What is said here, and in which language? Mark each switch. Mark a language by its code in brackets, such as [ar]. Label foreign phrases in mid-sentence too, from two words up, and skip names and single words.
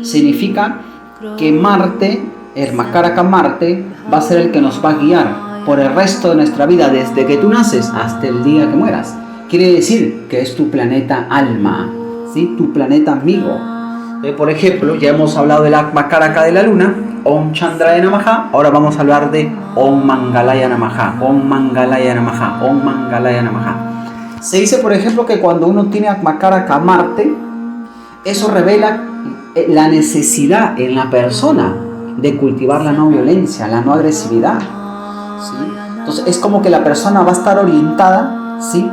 [es] Significa que Marte, [sa] आत्म कारक [es] Marte, va a ser el que nos va a guiar por el resto de nuestra vida, desde que tú naces hasta el día que mueras. Quiere decir que es tu planeta alma, ¿sí? Tu planeta amigo. Por ejemplo, ya hemos hablado del [sa] आत्म कारक [es] de la luna, [sa] ओम् चन्द्राय नमः. [es] Ahora vamos a hablar de [sa] ओम् मङ्गलाय नमः, ओम् मङ्गलाय नमः, ओम् मङ्गलाय नमः. [es] Se dice, por ejemplo, que cuando uno tiene [sa] आत्म कारक [es] Marte, eso revela la necesidad en la persona de cultivar la no violencia, la no agresividad, ¿sí? Entonces es como que la persona va a estar orientada, ¿sí?